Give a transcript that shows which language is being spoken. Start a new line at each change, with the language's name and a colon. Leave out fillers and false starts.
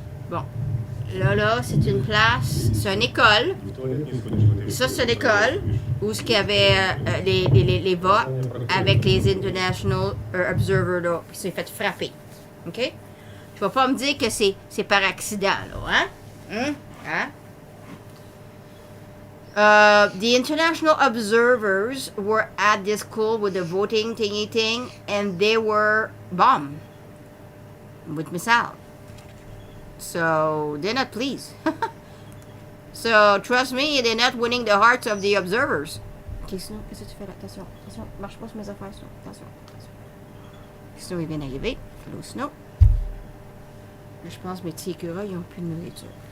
French: Bon. Là, c'est une place, c'est une école. Ça, c'est une école où il y avait les votes avec les
English: International Observers,
French: là. Puis c'est fait frapper. OK? Tu vas pas me dire que c'est par accident, là, hein?
English: The international observers were at this school with the voting thingy thing, and they were bombed with missile. So they're not pleased. So trust me, they're not winning the hearts of the observers.
French: Ok, sinon, qu'est-ce que tu fais là? Attention, marche pas sur mes affaires, sinon. Attention. Sinon, il vient d'arriver. Hello, Snow. Je pense que mes petits écureuils, ils n'ont plus de nourriture.